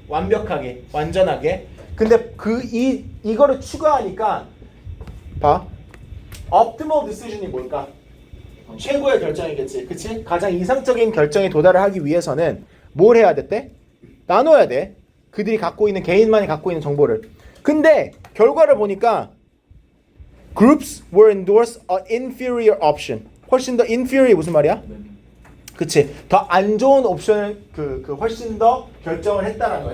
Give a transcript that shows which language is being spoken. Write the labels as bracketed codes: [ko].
[ko] 완벽하게, 완전하게. 근데 이거를 추가하니까 봐. [en] optimal decision [ko] 이 뭘까? 최고의 결정이겠지. 그치? 가장 이상적인 결정에 도달을 하기 위해서는 뭘 해야 됐대? 나눠야 돼. 그들이 갖고 있는 개인만이 갖고 있는 정보를. 근데 결과를 보니까 [en] groups were endorsed an inferior option. [ko] 훨씬 더 inferior 무슨 말이야? 그치? 더 안 좋은 옵션을 훨씬 더 결정을 했다는 거야.